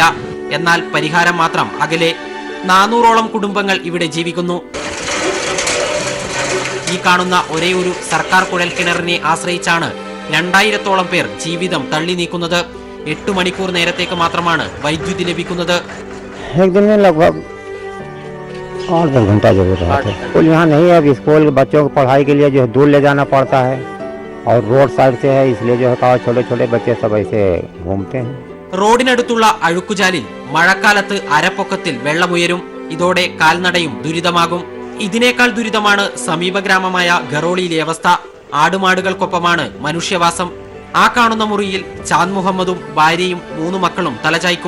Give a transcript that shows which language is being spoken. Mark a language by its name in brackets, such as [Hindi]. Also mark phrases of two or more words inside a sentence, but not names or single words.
[Malayalam] എന്നാൽ പരിഹാരം മാത്രം അകലെ. 400ഓളം കുടുംബങ്ങൾ ഇവിടെ ജീവിക്കുന്നു. ഈ കാണുന്ന ഒരേ ഒരു സർക്കാർ കുഴൽക്കിണറിനെ ആശ്രയിച്ചാണ് 2000-ഓളം പേർ ജീവിതം തള്ളി നീക്കുന്നത്. 8 മണിക്കൂർ നേരത്തേക്ക് മാത്രമാണ് വൈദ്യുതി ലഭിക്കുന്നത്. [Hindi] 8-10 घंटा जरूर रहता है। स्कूल यहाँ नहीं है। अब स्कूल बच्चों को पढ़ाई के लिए जो है दूर ले जाना पड़ता है और रोड साइड से है, इसलिए जो है छोटे छोटे बच्चे सब ऐसे घूमते हैं. [Malayalam] റോഡിനടുത്തുള്ള അഴുക്കുചാലിൽ മഴക്കാലത്ത് അരപ്പൊക്കത്തിൽ വെള്ളമുയരും. ഇതോടെ കാൽനടയും ദുരിതമാകും. ഇതിനേക്കാൾ ദുരിതമാണ് സമീപ ഗ്രാമമായ ഗറോളിയിലെ അവസ്ഥ. ആടുമാടുകൾക്കൊപ്പമാണ് മനുഷ്യവാസം. ആ കാണുന്ന മുറിയിൽ ചാന്ദ് മുഹമ്മദും ഭാര്യയും 3 മക്കളും തലചായ്ക്കും.